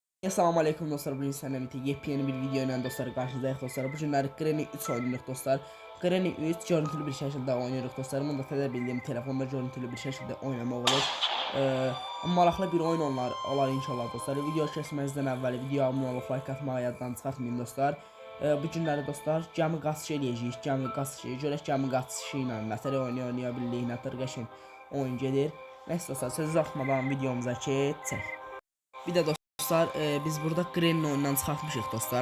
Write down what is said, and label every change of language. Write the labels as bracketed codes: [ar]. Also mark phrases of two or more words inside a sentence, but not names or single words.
[tr] Assalamu alaikum dostlar, bugün sizlerle yepyeni bir video ile dostlar karşınızdayız dostlar. Bu günler Granny 3 oynuyoruz dostlar. Granny 3 görüntülü bir şekilde oynuyoruz dostlar. Bunu da bildiğim telefonda görüntülü bir şekilde oynamak olur. [az] Maraqlı bir oyun olar inşallah dostlar. Video kesmezden əvvəl video abunə olub like atmağı yaddan çıxartmayın dostlar. Bu günləri dostlar gəmi qaçışı eləyəcəyik. Gəmi qaçışı, görək gəmi qaçışı ilə nətər oynaya bildik, nətər qəşəng oyun gedir. Nəysə dostlar, söz uzatmadan videomuza keçək. Bir de dostlar biz burada Granny oyundan çıxartmışıq dostlar.